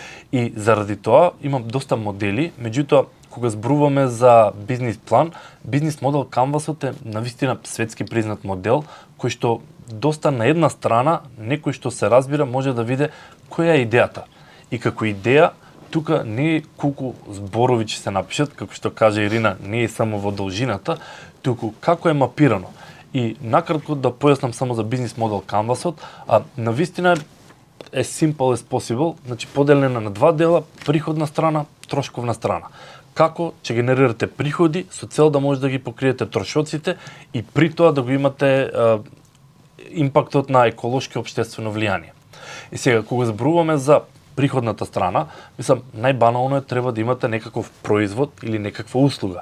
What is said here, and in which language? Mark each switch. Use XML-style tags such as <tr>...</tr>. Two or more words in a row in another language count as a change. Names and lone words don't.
<mk>И заради тоа имам доста модели, меѓутоа кога зборуваме за бизнис план, бизнис модел Canvas е навистина светски признат модел кој што доста на една страна некој што се разбира може да види која е идејата. И како идеја тука не е колку зборови ќе се напишат, како што каже Ирина, не е само во должината, туку како е мапирано. И накратко да појаснам само за бизнис модел Canvas, навистина е</mk> <en>simple as possible,</en> <mk>значи поделена на два дела, приходна страна, трошковна страна. Како ќе генерирате приходи со цел да може да ги покриете трошоците и при тоа да го имате импактот на еколошко и општествено влијание. И сега кога зборуваме за приходната страна, мислам најбанално е треба да имате некаков производ или некаква услуга.</mk>